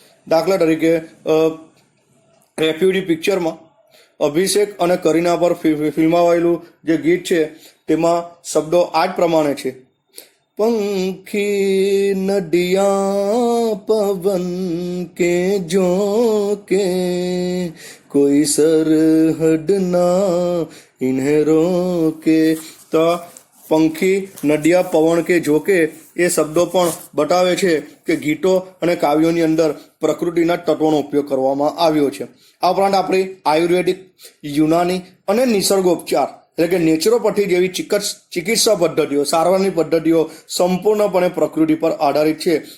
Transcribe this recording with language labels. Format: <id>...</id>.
<gu>દાખલા તરીકે રેફ્યુજી પિક્ચરમાં અભિષેક અને કરીના પર ફિલ્માવાયેલું જે ગીત છે તેમાં શબ્દો આ જ પ્રમાણે છે.</gu> <hi>पंखी नदियाँ पवन के झोंके कोई सरहद ना इन्हें रोके.</hi> <gu>तो</gu> <hi>પંખી, નદિયા, પવન કે જોકે</hi> <gu>એ શબ્દો પણ બતાવે છે કે ગીતો અને કાવ્યોની અંદર પ્રકૃતિના તત્વોનો ઉપયોગ કરવામાં આવ્યો છે. આ ઉપરાંત આપણી આયુર્વેદિક, યુનાની અને નિસર્ગોપચાર એટલે કે નેચરોપથી જેવી ચિકિત્સા પદ્ધતિઓ, સારવારની પદ્ધતિઓ સંપૂર્ણપણે પ્રકૃતિ પર આધારિત છે.</gu>